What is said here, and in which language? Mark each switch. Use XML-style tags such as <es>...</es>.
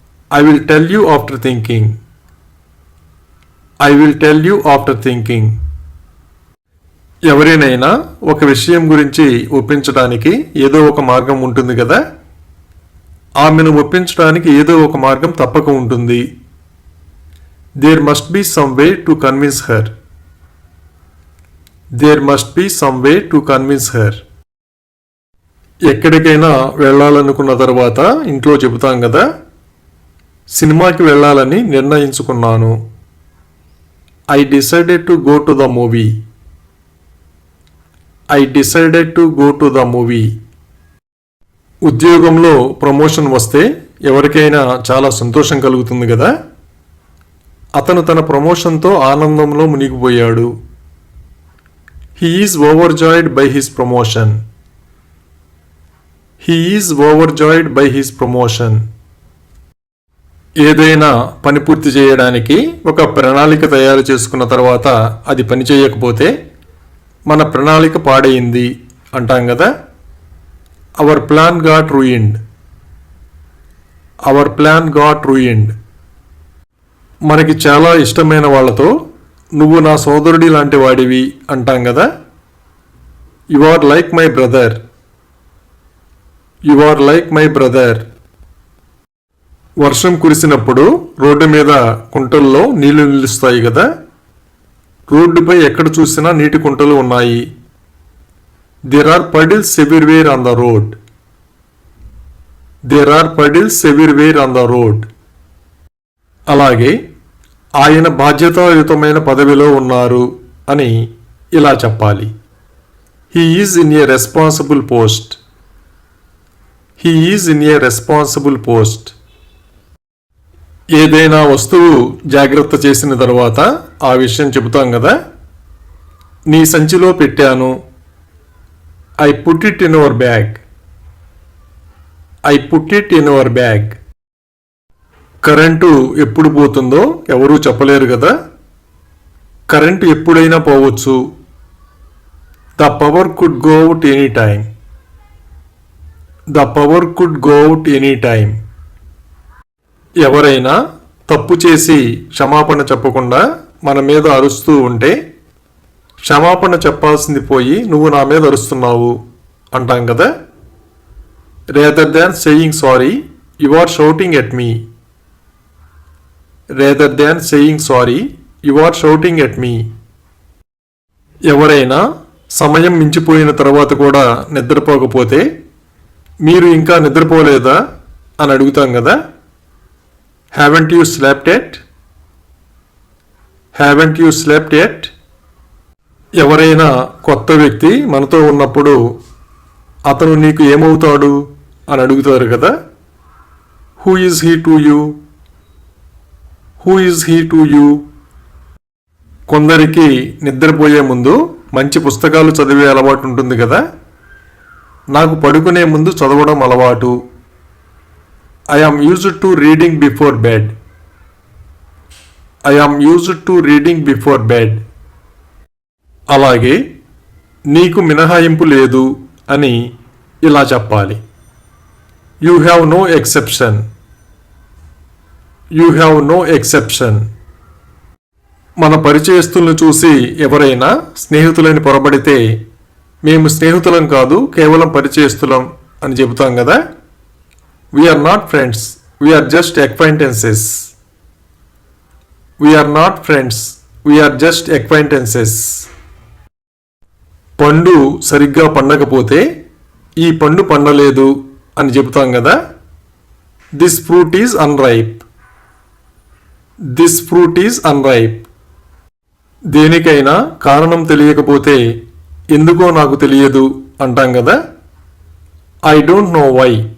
<en>I will tell you after thinking. I will tell you after thinking.</en> <te>ఎవరినైనా ఒక విషయం గురించి ఒప్పించడానికి ఏదో ఒక మార్గం ఉంటుంది కదా, ఆమెను ఒప్పించడానికి ఏదో ఒక మార్గం తప్పక ఉంటుంది.</te> <en>There must be some way to convince her. There must be some way to convince her.</en> <te>ఎక్కడికైనా వెళ్ళాలనుకున్న తర్వాత ఇంట్లో చెబుతాం కదా, సినిమాకి వెళ్ళాలని నిర్ణయించుకున్నాను.</te> <en>I decided to go to the movie. I decided to go to the movie.</en> <te>ఉద్యోగంలో ప్రమోషన్ వస్తే ఎవరికైనా చాలా సంతోషం కలుగుతుంది కదా, అతను తన ప్రమోషన్తో ఆనందంలో మునిగిపోయాడు.</te> <en>He is overjoyed by his promotion. He is overjoyed by his promotion.</en> <te>ఏదైనా పని పూర్తి చేయడానికి ఒక ప్రణాళిక తయారు చేసుకున్న తర్వాత అది పని చేయకపోతే మన ప్రణాళిక పాడైంది అంటాం కదా.</te> <en>Our plan got ruined. Our plan got ruined.</en> <te>మనకి చాలా ఇష్టమైన వాళ్ళతో నువ్వు నా సోదరుడి లాంటి వాడివి అంటాం కదా.</te> <en>You are like my brother. You are like my brother.</en> <te>వర్షం కురిసినప్పుడు రోడ్డు మీద కుంటల్లో నీళ్లు నిలుస్తాయి కదా. రోడ్డుపై ఎక్కడ చూసినా నీటి కుంటలు ఉన్నాయి.</te> <en>There are puddles everywhere on the road. There are puddles everywhere on the road.</en> <te>అలాగే ఆయన బాధ్యతాయుతమైన పదవిలో ఉన్నారు అని ఇలా చెప్పాలి.</te> <en>He is in a responsible post. He is in a responsible post.</en> <te>ఏదైనా వస్తువు జాగ్రత్త చేసిన తర్వాత ఆ విషయం చెబుతాం కదా. నీ సంచిలో పెట్టాను.</te> <en>I put it in your bag. I put it in your bag.</en> <te>Current ఎప్పుడు పోతుందో ఎవరూ చెప్పలేరు కదా. కరెంటు ఎప్పుడైనా పోవచ్చు.</te> <en>The power could go out any time. The power could go out any time.</en> <te>ఎవరైనా తప్పు చేసి క్షమాపణ చెప్పకుండా మన మీద అరుస్తూ ఉంటే క్షమాపణ చెప్పాల్సింది పోయి నువ్వు నా మీద అరుస్తున్నావు అంటాం కదా.</te> <en>Rather than saying sorry, you are shouting at me. Rather than saying sorry, you are shouting at me.</en> <te>ఎవరైనా సమయం మించిపోయిన తర్వాత కూడా నిద్రపోకపోతే మీరు ఇంకా నిద్రపోలేదా అని అడుగుతాం కదా.</te> <en>Haven't you slept yet? Haven't you slept yet?</en> <te>ఎవరైనా కొత్త వ్యక్తి మనతో ఉన్నప్పుడు అతను నీకు ఏమవుతాడు అని అడుగుతారు కదా.</te> <en>Who is he to you? Who is he to you?</en> <te>కొందరికి నిద్రపోయే ముందు మంచి పుస్తకాలు చదివే అలవాటు ఉంటుంది కదా. నాకు పడుకునే ముందు చదవడం అలవాటు.</te> <en>I am used to reading before bed. I am used to reading before bed.</en> <te>అలాగే నీకు మినహాయింపు లేదు అని ఇలా చెప్పాలి.</te> <en>You have no exception. You have no exception.</en> <te>మన పరిచయస్తులను చూసి ఎవరైనా స్నేహితులని పొరబడితే మేము స్నేహితులం కాదు, కేవలం పరిచయస్తులం అని చెబుతాం కదా.</te> <en>We are not friends. We are just acquaintances. We are not friends. We are just acquaintances.</en> <te>పండు సరిగ్గా పండకపోతే ఈ పండు పండలేదు అని చెబుతాం కదా.</te> <en>This fruit is unripe. This fruit is unripe.</en> <te>దేనికైనా కారణం తెలియకపోతే ఎందుకో నాకు తెలియదు అంటాం కదా.</te> <en>I don't know why.</en>